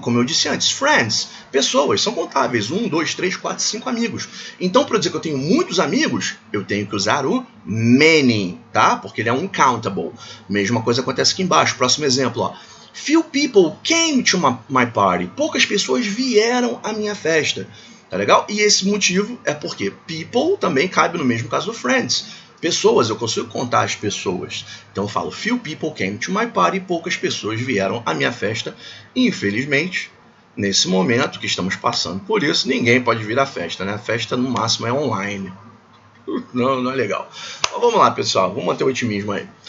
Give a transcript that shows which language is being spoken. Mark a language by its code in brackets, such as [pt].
[pt] Como eu disse antes, friends, pessoas, são contáveis. 1, 2, 3, 4, 5 amigos. Então, para dizer que eu tenho muitos amigos, eu tenho que usar o many, tá? Porque ele é um countable. Mesma coisa acontece aqui embaixo. Próximo exemplo, ó. [en] Few people came to my party. [pt] Poucas pessoas vieram à minha festa. Tá legal? E esse motivo é porque people também cabe no mesmo caso do friends. Pessoas, eu consigo contar as pessoas. Então eu falo, [en] few people came to my party, [pt] poucas pessoas vieram à minha festa. E infelizmente, nesse momento que estamos passando por isso, ninguém pode vir à festa, né? A festa no máximo é online. Não é legal. Então, vamos lá, pessoal. Vamos manter o otimismo aí.